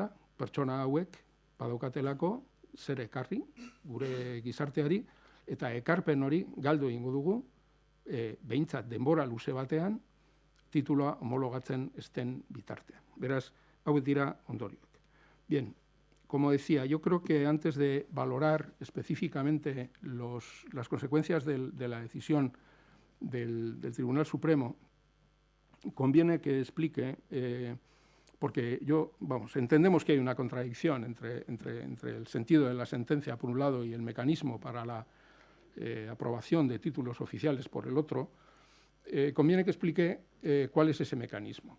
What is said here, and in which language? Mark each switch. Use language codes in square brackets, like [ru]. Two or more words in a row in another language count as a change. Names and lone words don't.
[eu] Pertsona hauek badaukatelako zer ekarri gure gizarteari, eta ekarpen hori galdu egingo dugu, behintzat denbora luze batean, titulua homologatzen esten bitartean. Beraz, hauek dira ondorioak. [es] Bien, como decía, yo creo que antes de valorar específicamente las consecuencias de la decisión del Tribunal Supremo, conviene que explique, porque entendemos que hay una contradicción entre el sentido de la sentencia por un lado y el mecanismo para la aprobación de títulos oficiales por el otro, conviene que explique cuál es ese mecanismo.